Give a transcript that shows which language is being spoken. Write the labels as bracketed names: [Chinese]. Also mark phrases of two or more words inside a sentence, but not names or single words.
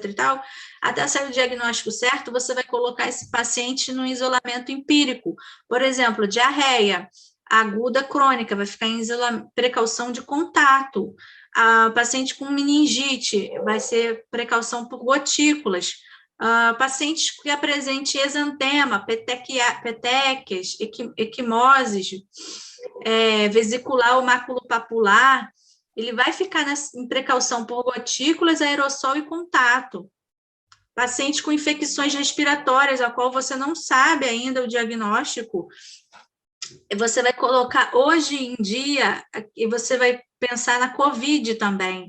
[Portuguese] e tal, até sair o diagnóstico certo, você vai colocar esse paciente no isolamento empírico. Por exemplo, diarreia aguda crônica, vai ficar em precaução de contato. A paciente com meningite vai ser precaução por gotículas. Pacientes que apresentem exantema, petequias, equimoses, vesicular ou maculopapular, ele vai ficar em precaução por gotículas, aerossol e contato. Paciente com infecções respiratórias, a qual você não sabe ainda o diagnóstico, você vai colocar, hoje em dia, e você vai pensar na COVID também.